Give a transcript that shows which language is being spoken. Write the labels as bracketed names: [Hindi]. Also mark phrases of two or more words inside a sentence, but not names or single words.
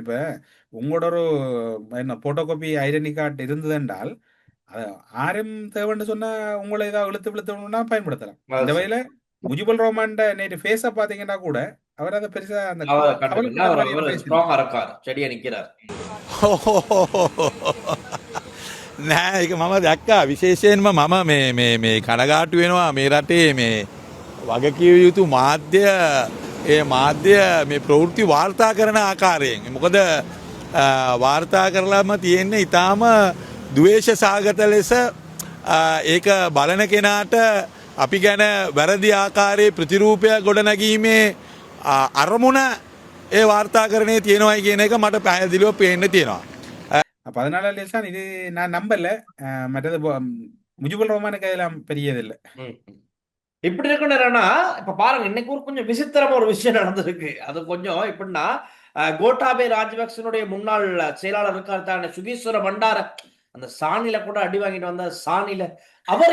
[Tamil] இப்ப உங்களோட ஒரு [English] photo copy identity card [Tamil] இருந்தது என்றால் ஆரம் தேவைன்னு சொன்னா உங்களை ஏதாவது இழுத்து பயன்படுத்தலாம். இந்த வகையில முஜிபுல் ரோமான்ட நேற்று ஃபேஸை பார்த்தீங்கன்னா கூட அவர் அதை பெருசா அந்த அவர் கண்டுக்கல. கவலைப்பட்ட அவர் மாதிரியான பேசல. ஸ்ட்ராங்கா இருக்கார், செடியா நிக்கிறார். [Sinhala] නෑ ඒක මම දැක්කා විශේෂයෙන්ම මම මේ කනගාටු වෙනවා මේ රටේ මේ වගකිව යුතු මාධ්‍ය ඒ මාධ්‍ය මේ ප්‍රවෘත්ති වාර්තා කරන ආකාරයෙන්. මොකද වාර්තා කරලාම තියෙන්නේ ඉතාම ද්වේෂ සාගත ලෙස ඒක බලන කෙනාට අපි ගැන වැරදි ආකාරයේ ප්‍රතිරූපය ගොඩනැගීමේ අරමුණ ඒ වාර්තාකරණයේ තියෙනවයි කියන එක මට පැහැදිලිව පේන්න තියෙනවා. [Tamil] அப்போ அதனால லேசான் இது நான் நம்பல. மற்றது முஜிபுல் ரோமானுக்கு அதெல்லாம் பெரியதில்லை. ம். இப்படி இருக்கணும்னா இப்ப பாருங்க, இன்னைக்கு ஒரு கொஞ்சம் விசித்திரமா ஒரு விஷயம் நடந்திருக்கு. அது கொஞ்சம் எப்படின்னா, கோட்டாபே ராஜபக்சனுடைய முன்னாள் செயலாளர் இருக்காரு தானே, சுகீஸ்வர பண்டார, அந்த சாணில கூட அடி வாங்கிட்டு வந்த சாணில அவர்